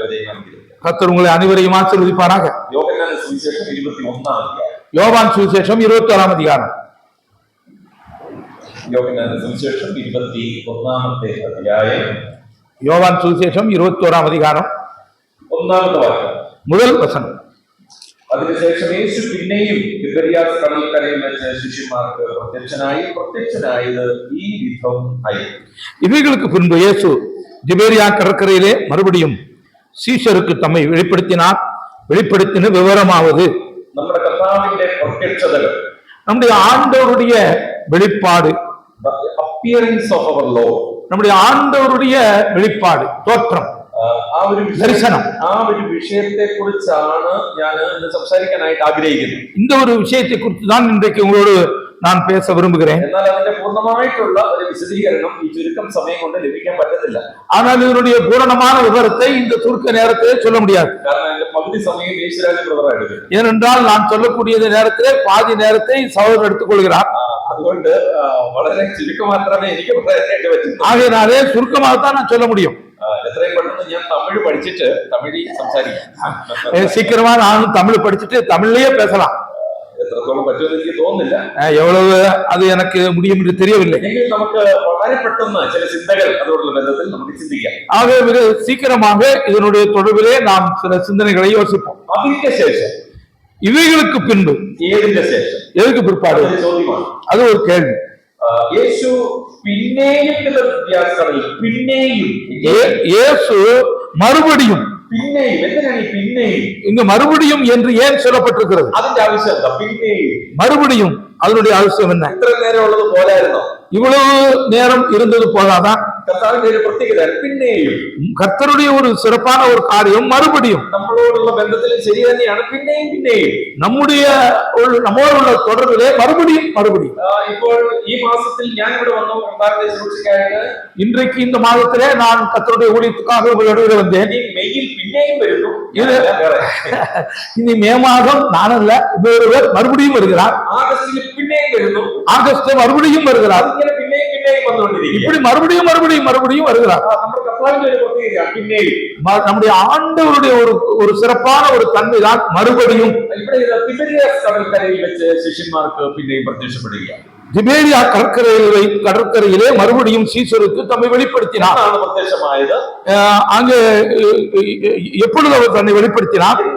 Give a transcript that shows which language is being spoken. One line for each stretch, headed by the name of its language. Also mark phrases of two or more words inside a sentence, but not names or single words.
Tamil: கர்த்தர் உங்களை அனைவரையும் ஆசீர்வதிப்பாராக. யோவான் சுவிசேஷம் 21 அதிகாரம். யோவான் சுவிசேஷம் 21 அதிகாரம். யோவான் சுவிசேஷம் 21 அத்தியாயம். யோவான் சுவிசேஷம் 21 அதிகாரம் 1வது வாக்கியம். முதல் வசனம்.
Malayalam: അതിനുശേഷം യേശു പിന്നെയും തിബരിയാസ് കടൽക്കരയിൽ വെച്ച് ശിഷ്യന്മാർക്ക് പ്രത്യക്ഷനായത് ഈ വിധം ആയി.
Tamil: இவைகளுக்கு பின்பு இயேசு திபேரியா கடற்கரையிலே மறுபடியும் சீஷருக்கு தம்மை வெளிப்படுத்தின விவரமாவது,
Malayalam: നമ്മുടെ കർത്താവിന്റെ പ്രത്യക്ഷതകൾ,
Tamil: நம்முடைய ஆண்டவருடைய வெளிப்பாடு,
English: appearance of our lord,
Tamil: நம்முடைய ஆண்டவருடைய வெளிப்பாடு, தோற்றம், தரிசனம்.
Malayalam: ആ ഒരു വിഷയത്തെ കുറിച്ചാണ് ഞാൻ ഇന്ന് സംസാരിക്കാനായിട്ട് ആഗ്രഹിക്കുന്നത്.
Tamil: இந்த ஒரு விஷயத்தை குறித்து தான் இன்றைக்கு உங்களோடு நான் பேச விரும்புகிறேன்.
Malayalam: എന്നാൽ അതിന്റെ പൂർണ്ണമായിട്ടുള്ള ഒരു വിശദീകരണം ഈ ചുരുക്കം സമയം കൊണ്ട് ലഭിക്കാൻ പറ്റത്തില്ല.
Tamil: ஆனால் இதனுடைய பூரணமான விவரத்தை இந்த சுருக்க நேரத்திலே சொல்ல முடியாது.
Malayalam: കാരണം അതിന്റെ പകുതി സമയം യേശുരാജ് ബ്രദർ എടുക്കും.
Tamil: ஏனென்றால் நான் சொல்லக்கூடிய நேரத்திலே பாதி நேரத்தை சகோதரர் எடுத்துக் கொள்கிறார்.
Malayalam: അതുകൊണ്ട് വളരെ ചുരുക്കം മാത്രമേ എനിക്ക് പറയാനായിട്ട് പറ്റൂ.
Tamil: ஆகையினாலே சுருக்கமாகத்தான் நான் சொல்ல முடியும்.
Malayalam: എത്രയും പെട്ടെന്ന് ഞാൻ തമിഴ് പഠിച്ചിട്ട് തമിഴിൽ സംസാരിക്കാം.
Tamil: சீக்கிரமா நானும் தமிழ் படிச்சுட்டு தமிழ்லயே பேசலாம்.
Malayalam: എത്രത്തോളം പറ്റുമെന്ന് എനിക്ക് തോന്നുന്നില്ല.
Tamil: எவ்வளவு அது எனக்கு முடியும் என்று தெரியவில்லை.
Malayalam: എങ്കിൽ നമുക്ക് വളരെ പെട്ടെന്ന് ചില ചിന്തകൾ അതോടുള്ള ബന്ധത്തിൽ നമുക്ക് ചിന്തിക്കാം.
Tamil: ஆகவே மிக சீக்கிரமாக இதனுடைய தொடர்பிலே நாம் சில சிந்தனைகளை யோசிப்போம்.
Malayalam: അതിന്റെ ശേഷം
Tamil: இவைகளுக்கு பின்பு,
Malayalam: ഏതിന്റെ ശേഷം,
Tamil: எதுக்கு பிற்பாடு,
Malayalam: ചോദ്യമാണ്.
Tamil: அது ஒரு கேள்வி.
Malayalam: യേശു പിന്നെയും പിന്നെയും
Tamil: இயேசு மறுபடியும்,
Malayalam: പിന്നെയും എന്തിനാണ് ഈ പിന്നെയും?
Tamil: இங்கு மறுபடியும் என்று ஏன் சொல்லப்பட்டிருக்கிறது?
Malayalam: അതിന്റെ ആവശ്യം എന്താ? പിന്നെയും
Tamil: மறுபடியும் அதனுடைய அவசியம் என்ன?
Malayalam: ഇത്ര നേരം ഉള്ളത് പോലായിരുന്നോ?
Tamil: இவ்வளவு நேரம் இருந்தது போதாதான்?
Malayalam: കർത്താവിന്റെ ഒരു പ്രത്യേകത പിന്നെയും,
Tamil: கர்த்தருடைய ஒரு சிறப்பான ஒரு காரியம் மறுபடியும்.
Malayalam: നമ്മളോടുള്ള ബന്ധത്തിൽ ശരി തന്നെയാണ്. പിന്നെയും പിന്നെയും
Tamil: நம்மோടുള്ള தொடர்பிலே மறுபடியும் மறுபடியும்.
Malayalam: ഇപ്പോൾ ഈ മാസത്തിൽ ഞാൻ ഇവിടെ വന്നു കർത്താവിന്റെ ശുശ്രൂഷയ്ക്കായിട്ട്.
Tamil: இன்றைக்கு இந்த மாதத்திலே நான் கர்த்தருடைய ஊழியத்துக்காக உங்களிடம் வந்தேன்.
Malayalam: മെയ്യിൽ പിന്നെയും വരുന്നു.
Tamil: இனி மே மாதம் நான் அல்ல, இன்னொருவர் மறுபடியும் வருகிறார்.
Malayalam: ഓഗസ്റ്റിൽ പിന്നെയും വരുന്നു.
Tamil: ஆகஸ்ட் மறுபடியும் வருகிறார்.
Malayalam: ഇങ്ങനെ പിന്നെയും പിന്നെയും വന്നുകൊണ്ടിരിക്കും.
Tamil: இப்படி மறுபடியும் மறுபடியும் மறுபடியும் வருகிறார்.
Malayalam: നമ്മുടെ കർത്താവിന്റെ ഒരു പ്രത്യേകത പിന്നെയും.
Tamil: நம்முடைய ஆண்டவருடைய ஒரு சிறப்பான ஒரு தன்மைதான் மறுபடியும்.
Malayalam: ഇവിടെ തിബരിയാസ് കടൽക്കരയിൽ വെച്ച് ശിഷ്യന്മാർക്ക് പിന്നെയും പ്രത്യക്ഷപ്പെടുകയാണ്.
Tamil: திபேரியா கடற்கரையிலே மறுபடியும் சீசருக்கு தம்மை வெளிப்படுத்தினார்.
Malayalam: பிரத்யட்சமாயது
Tamil: அங்கே எப்பொழுது அவர் தன்னை வெளிப்படுத்தினார்?